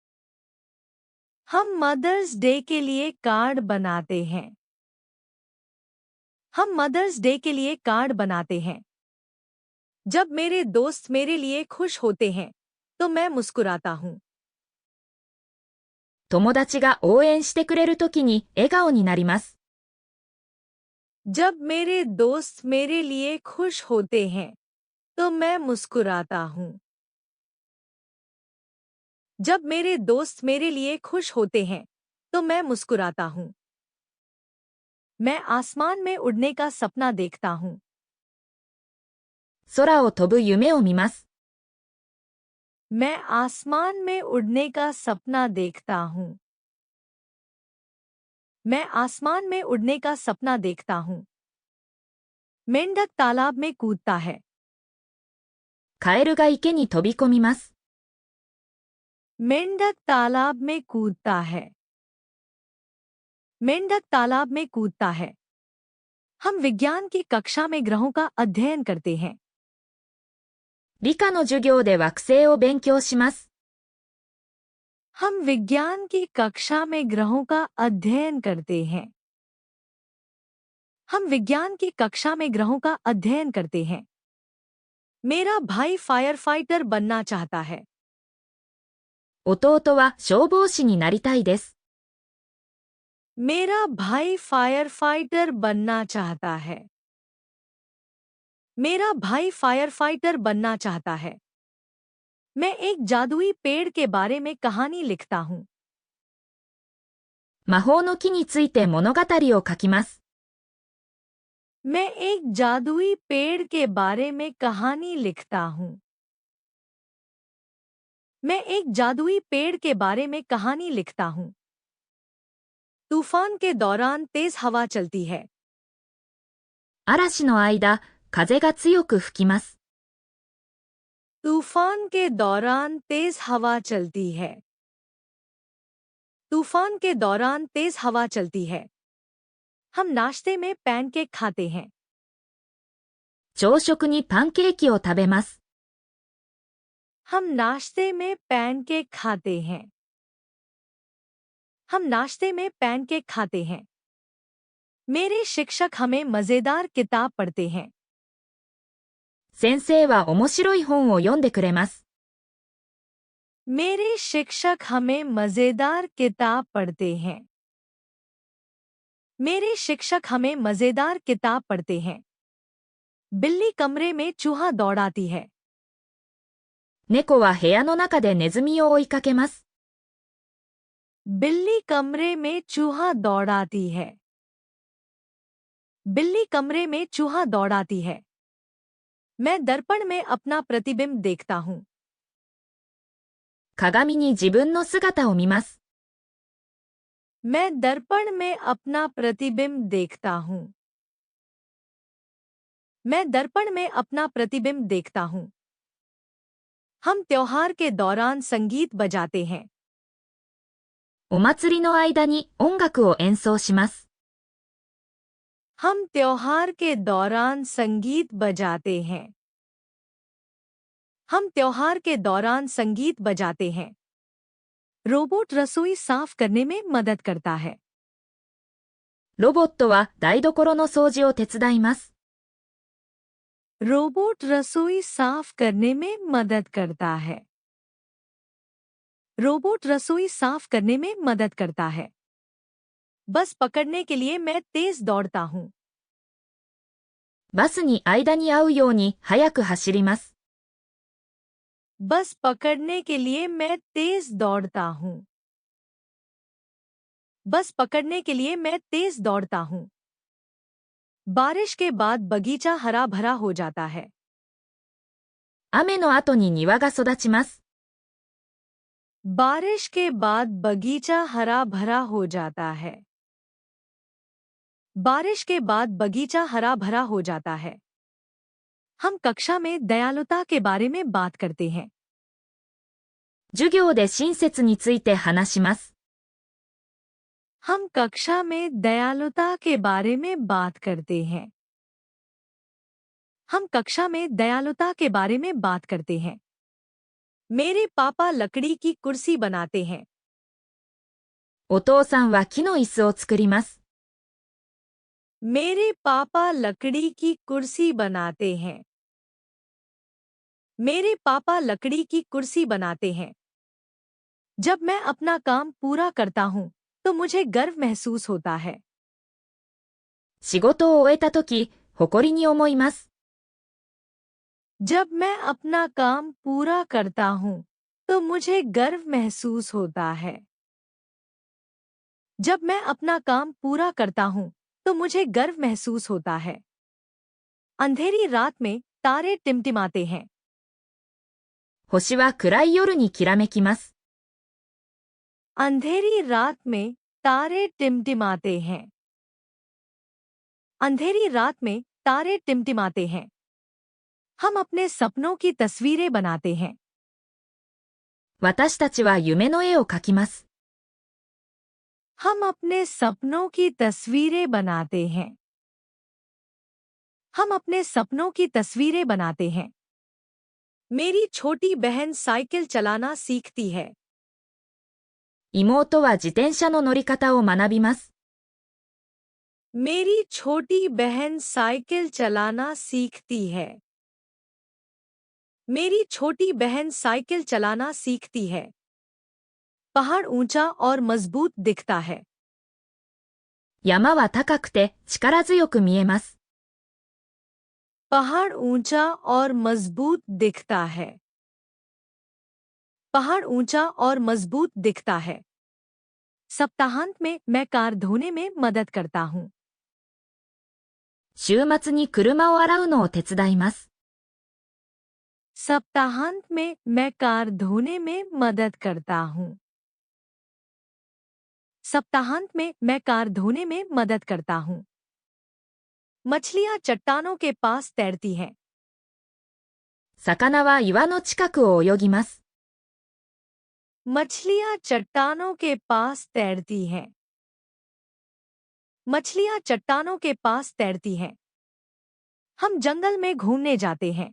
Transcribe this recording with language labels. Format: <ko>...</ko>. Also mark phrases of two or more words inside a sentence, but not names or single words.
<hi>हम मदर्स डे के लिए कार्ड बनाते हैं। हम मदर्स डे के लिए कार्ड बनाते हैं। जब मेरे दोस्त मेरे लिए खुश होते हैं तो मैं मुस्कुराता हूँ।</hi> <ja>友達が応援してくれるときに笑顔になります。</ja> <hi>जब मेरे दोस्त मेरे लिए खुश होते हैं तो मैं मुस्कुराता हूँ। जब मेरे दोस्त मेरे लिए खुश होते हैं तो मैं मुस्कुराता हूँ। मैं आसमान में उड़ने का सपना देखता हूँ।</hi> <ja>空を飛ぶ夢を見ます。</ja> <hi>मैं आसमान में उड़ने का सपना देखता हूँ। मैं आसमान में उड़ने का सपना देखता हूँ। मेंढक तालाब में कूदता है।</hi> <ja>カエルが池に飛び込みます。</ja> <hi>मेंढक तालाब में कूदता है। मेंढक तालाब में कूदता है। हम विज्ञान की कक्षा में ग्रहों का अध्ययन करते हैं।</hi> <ja>理科の授業で惑星を勉強します。</ja> <hi>हम विज्ञान की कक्षा में ग्रहों का अध्ययन करते हैं। हम विज्ञान की कक्षा में ग्रहों का अध्ययन करते हैं। मेरा भाई</hi> <en>fire fighter</en> <hi>बनना चाहता है।</hi> <ja>弟は消防士になりたいです。</ja> <hi>मेरा भाई</hi> <en>fire fighter</en> <hi>बनना चाहता है। मेरा भाई</hi> <en>fire fighter</en> <hi>बनना चाहता है। मैं एक जादुई पेड़ के बारे में कहानी लिखता हूँ।</hi> <ja>魔法の木について物語を書きます。</ja> <hi>मैं एक जादुई पेड़ के बारे में कहानी लिखता हूँ। मैं एक जादुई पेड़ के बारे में कहानी लिखता हूँ। तूफान के दौरान तेज हवा चलती है।</hi> <ja>嵐の間、風が強く吹きます。</ja> <hi>तूफान के दौरान तेज हवा चलती है। तूफान के दौरान तेज हवा चलती है। हम नाश्ते में पैनकेक खाते हैं।</hi> <ja>朝食にパンケーキを食べます。</ja> <hi>हम नाश्ते में पैनकेक खाते हैं। हम नाश्ते में पैनकेक खाते हैं। मेरे शिक्षक हमें मजेदार किताब पढ़ते हैं।</hi> <ja>先生は面白い本を読んでくれます。</ja> <hi>मेरे शिक्षक हमें मजेदार किताब पढ़ते हैं। मेरे शिक्षक हमें मजेदार किताब पढ़ते हैं। बिल्ली कमरे में चूहा दौड़ाती है।</hi> <ja>猫は部屋の中でネズミを追いかけます。</ja> <hi>बिल्ली कमरे में चूहा दौड़ाती है। बिल्ली कमरे में चूहा दौड़ाती है। मैं दर्पण में अपना प्रतिबिंब देखता हूँ।</hi> <ja>鏡に自分の姿を見ます。</ja> <hi>मैं दर्पण में अपना प्रतिबिंब देखता हूँ। मैं दर्पण में अपना प्रतिबिंब देखता हूँ। हम त्योहार के दौरान संगीत बजाते हैं।</hi> <ja>お祭りの間に音楽を演奏します。</ja> <hi>हम त्योहार के दौरान संगीत बजाते हैं। हम त्योहार के दौरान संगीत बजाते हैं। रोबोट रसोई साफ करने में मदद करता है।</hi> <ja>ロボットは台所の掃除を手伝います。</ja> <hi>रोबोट रसोई साफ करने में मदद करता है। रोबोट रसोई साफ करने में मदद करता है। बस पकड़ने के लिए मैं तेज दौड़ता हूँ।</hi> <ja>バスに間に合うように早く走ります。</ja> <hi>बस पकड़ने के लिए मैं तेज दौड़ता हूँ। बस पकड़ने के लिए मैं तेज दौड़ता हूँ। बारिश के बाद बगीचा हरा भरा हो जाता है।</hi> <ja>雨の後に庭が育ちます。</ja> <hi>बारिश के बाद बगीचा हरा भरा हो जाता है। बारिश के बाद बगीचा हरा भरा हो जाता है। हम कक्षा में दयालुता के बारे में बात करते हैं।</hi> <ja>授業で親切について話します。</ja> <hi>हम कक्षा में दयालुता के बारे में बात करते हैं। हम कक्षा में दयालुता के बारे में बात करते हैं। मेरे पापा लकड़ी की कुर्सी बनाते हैं।</hi> <ja>お父さんは木の椅子を作ります。</ja> <hi>मेरे पापा लकड़ी की कुर्सी बनाते हैं। मेरे पापा लकड़ी की कुर्सी बनाते हैं। जब मैं अपना काम पूरा करता हूँ, तो मुझे गर्व महसूस होता है।</hi> <ja>仕事を終えたとき、誇りに思います。</ja> <hi>जब मैं अपना काम पूरा करता हूँ, तो मुझे गर्व महसूस होता है। जब मैं अपना काम पूरा करता हूँ, तो मुझे गर्व महसूस होता है। अंधेरी रात में तारे टिमटिमाते हैं।</hi> <ja>星は暗い夜にきらめきます。</ja> <hi>अंधेरी रात में तारे टिमटिमाते हैं। अंधेरी रात में तारे टिमटिमाते हैं। हम अपने सपनों की तस्वीरें बनाते हैं।</hi> <ja>私たちは夢の絵を描きます。</ja> <hi>हम अपने सपनों की तस्वीरें बनाते हैं। हम अपने सपनों की तस्वीरें बनाते हैं। मेरी छोटी बहन साइकिल चलाना सीखती है।</hi> <ja>妹は自転車の乗り方を学びます。</ja> <hi>मेरी छोटी बहन साइकिल चलाना सीखती है। मेरी छोटी बहन साइकिल चलाना सीखती है। पहाड़ ऊंचा और मजबूत दिखता है।</hi> <ja>山は高くて力強く見えます。</ja> <hi>पहाड़ ऊंचा और मजबूत दिखता है। पहाड़ ऊंचा और मजबूत दिखता है। सप्ताहांत में मैं कार धोने में मदद करता हूँ।</hi> <ja>週末に車を洗うのを手伝います。</ja> <hi>सप्ताहांत में मैं कार धोने में मदद करता हूँ। सप्ताहांत में मैं कार धोने में मदद करता हूँ। मछलियाँ चट्टानों के पास तैरती हैं।</hi> <ja>魚は岩の近くを泳ぎます。</ja> <hi>मछलियाँ चट्टानों के पास तैरती हैं। मछलियाँ चट्टानों के पास तैरती हैं। हम जंगल में घूमने जाते हैं।</hi>